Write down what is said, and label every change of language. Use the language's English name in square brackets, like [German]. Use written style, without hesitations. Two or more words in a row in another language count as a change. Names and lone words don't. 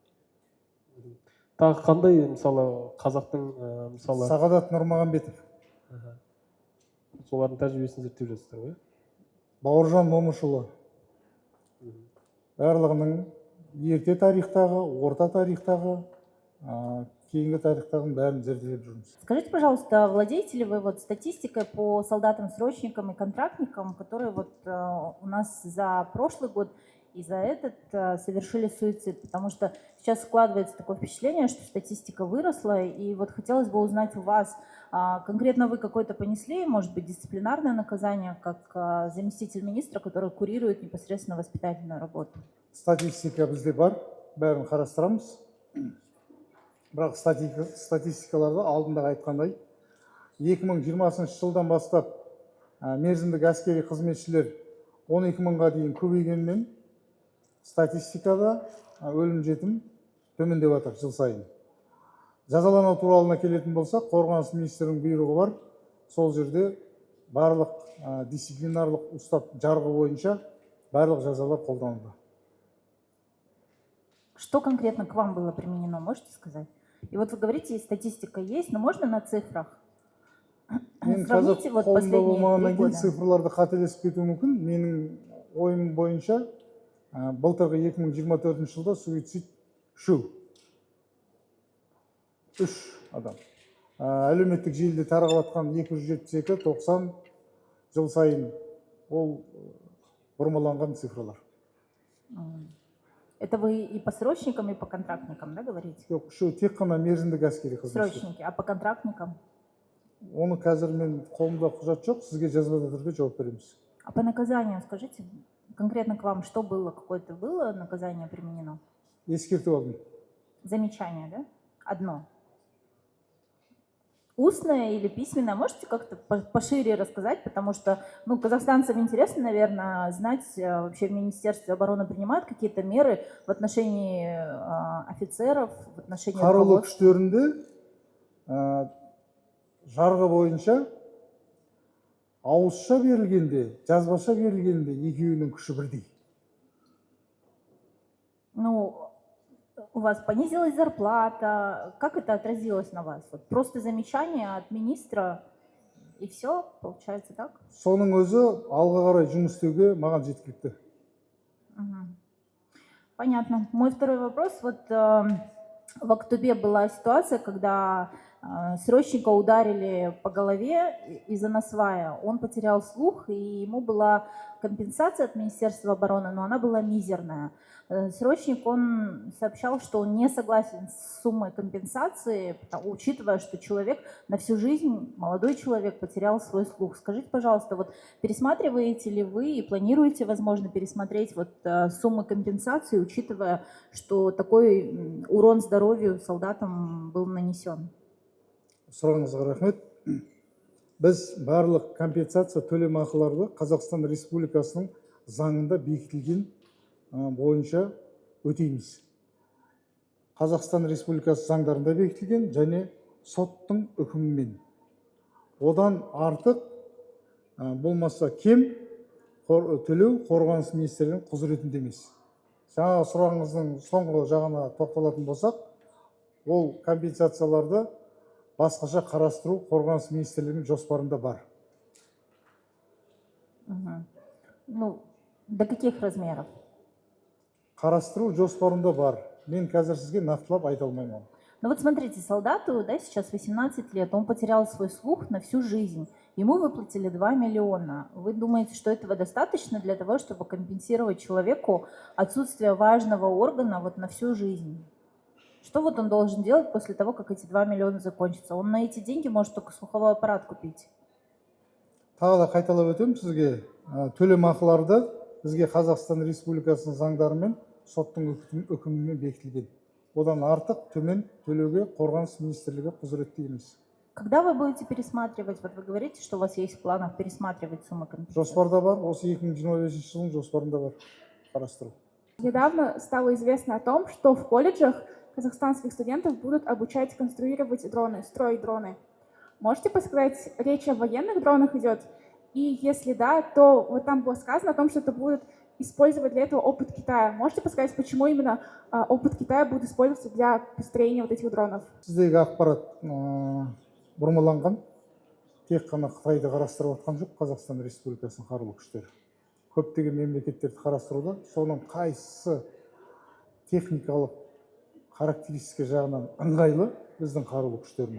[Kazakh] Тағы қандай, мысалы, қазақтың, мысалы... Сағадат Нұрмағамбетов. Солардың тәжірибесін зерттеп жатсыздар ғой? Бауыржан Момышұлы. Барлығының ерте тарихтағы, орта тарихтағы, кейінгі тарихтағының бәрін зерделеп жүрміз. [Russian] Скажите, пожалуйста, владеете ли вы вот статистикой по солдатам, срочникам и контрактникам, которые вот у нас за прошлый год и за этот совершили суицид? Потому что сейчас складывается такое впечатление, что статистика выросла, и вот хотелось бы узнать у вас, конкретно вы какое-то понесли, может быть, дисциплинарное наказание, как заместитель министра, который курирует непосредственно воспитательную работу? [Kazakh] Статистика бізде бар, бәрін қарастырамыз. Бірақ статистикаларда алдында айтқандай, 2020 жылдан бастап мерзімдік әскери қызметшілер 12 мыңға дейін көбейгенмен статистикада өлім жетім төмендеп жатыр жыл сайын. Жазалану туралына келетін болсақ, қорғаныс министрінің бұйрығы бар. Сол жерде барлық дисциплинарлық ұстап жарғы бойынша барлық жазалар қолданылды. [Russian] Что конкретно к вам было применено, можете сказать? И вот вы говорите, статистика есть, но можно на цифрах? Сравните вот последние 3 года. [Kazakh] Цифрларды қателесіп кетуі мүмкін. Менің ойым бойынша былтырғы 2024 жылда суицид 3 адам. Әлеуметтік желіде таралған 272-90 жыл сайын ол бұрмаланған цифрлар. [Russian] Это вы и по срочникам, и по контрактникам, да, говорите? [Kazakh] Жоқ, тек қана мерзімдік әскери қызметшілер. [Russian] Срочники, а по контрактникам? [Kazakh] Оны қазір мен қолымда құжат жоқ, сізге жазбада түрде жауап береміз. [Russian] А по наказанию скажите, конкретно к вам что было, какое-то было наказание применено? [Kazakh] Ескерту алдым. [Russian] Замечание, да? Одно. Устное или письменное? Можете как-то пошире рассказать? Потому что, ну, казахстанцам интересно, наверное, знать, вообще в Министерстве обороны принимают какие-то меры в отношении офицеров, в отношении [Kazakh] Қарулы күштерінде жарғы бойынша ауызша берілгенде, жазбаша берілгенде екеуінің күші бірдей. [Russian] Ну, у вас понизилась зарплата? Как это отразилось на вас? Вот просто замечание от министра и все, получается так? [Kazakh] Соның өзі алға қарай жұмыс істеуге маған жеткілікті. [Russian] Мгм. Понятно. Мой второй вопрос. Вот в Актубе была ситуация, когда срочника ударили по голове из-за насвая. Он потерял слух, и ему была компенсация от Министерства обороны, но она была мизерная. Срочник, он сообщал, что он не согласен с суммой компенсации, учитывая, что человек на всю жизнь, молодой человек, потерял свой слух. Скажите, пожалуйста, вот пересматриваете ли вы и планируете, возможно, пересмотреть вот суммы компенсации, учитывая, что такой урон здоровью солдатам был нанесен? [Kazakh] Сұрағыңызға рахмет. Біз барлық компенсация төлемақыларды Қазақстан Республикасының заңында бекітілген бойынша өтейміз. Қазақстан Республикасы заңдарында бекітілген және соттың үкімімен. Одан артық болмаса кем төлеу қорғаныс министрлігінің құзыретінде емес. Жаңа сұрағыңыздың соңғы жағына тоқталатын болсақ, ол компенсацияларды басқаша қарастыру қорғаныс министрлігінің жоспарында бар. [Russian] Ну, до каких размеров? [Kazakh] Қарастыру жоспарында бар. Мен қазір сізге нақтылап айта алмаймын. [Russian] Ну вот смотрите, солдату, да, сейчас 18 лет, он потерял свой слух на всю жизнь. Ему выплатили 2 миллиона. Вы думаете, что этого достаточно для того, чтобы компенсировать человеку отсутствие важного органа вот на всю жизнь? Что вот он должен делать после того, как эти 2 миллиона закончатся? Он на эти деньги может только слуховой аппарат купить. [Kazakh] Тағы да қайталап өтемін сізге, төлемақыларды бізге Қазақстан Республикасының заңдары мен соттың үкімімен бекітілген. Одан артық төмен төлеуге қорғаныс министрлігі құзыретті емес. [Russian] Когда вы будете пересматривать? Вот вы говорите, что у вас есть в планах пересматривать суммы компенсации. [Kazakh] Жоспарда бар, осы 2025 жылдың жоспарында бар қарастыру. [Russian] Недавно стало известно о том, что в колледжах казахстанских студентов будут обучать конструировать дроны, строить дроны. Можете подсказать, речь о военных дронах идет? И если да, то вот там было сказано о том, что это будет использовать для этого опыт Китая. Можете подсказать, почему именно опыт Китая будет использоваться для построения вот этих дронов? [Kazakh] Сіздегі ақпарат бұрмаланған, тек қана Қытайды қарастырып отқан жоқ, Қазақстан Республикасының қарулы күштері. Көптеген мемлекеттерді қарастыруда, соның қайсысы техникалық характеристика жағынан ыңғайлы біздің қарулы күштеріне.